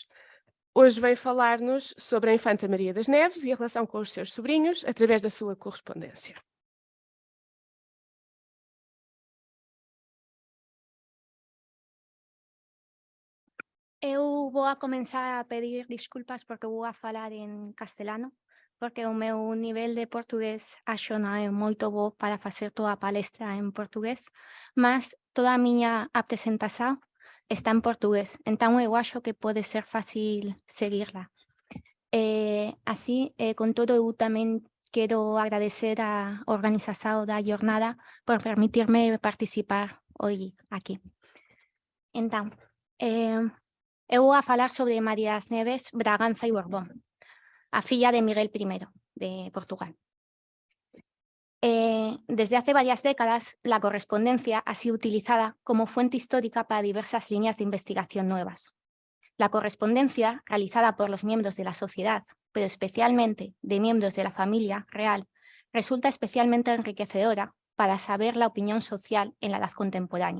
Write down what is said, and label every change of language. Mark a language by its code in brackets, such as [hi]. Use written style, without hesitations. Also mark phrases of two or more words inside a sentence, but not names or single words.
[pt] Hoje vem falar-nos sobre a Infanta Maria das Neves e a relação com os seus sobrinhos através da sua correspondência. [gl] Eu vou comenzar a pedir desculpas porque vou a falar en castelano, porque o meu nivel de portugués acho non é moito bo para facer toda a palestra en portugués, mas toda a miña presentación está en portugués, entón eu acho que pode ser fácil seguirla. Con todo, eu tamén quero agradecer a organización da jornada por permitirme participar hoy aquí. Entón, eu vou a falar sobre María das Neves Braganza e Borbón, a filla de Miguel I de Portugal. [es] Desde hace varias décadas, la correspondencia ha sido utilizada como fuente histórica para diversas líneas de investigación nuevas. La correspondencia, realizada por los miembros de la sociedad, pero especialmente de miembros de la familia real, resulta especialmente enriquecedora para saber la opinión social en la edad contemporánea.